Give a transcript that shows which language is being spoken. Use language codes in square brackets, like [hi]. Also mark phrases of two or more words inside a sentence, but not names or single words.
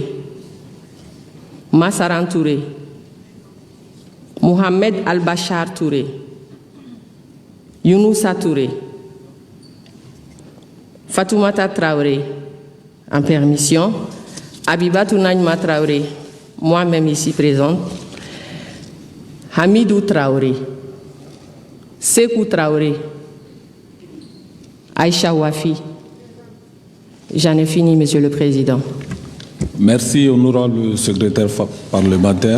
[fr] Massaran Touré. Mohamed Al-Bachar Touré. Younoussa Touré. Fatoumata Traoré. En permission. Abibatou Najma Traoré. Moi-même ici présente. Hamidou Traoré. Sekou Traoré. Aïcha Wafi. J'en ai fini, Monsieur le Président. Merci, honorable secrétaire parlementaire.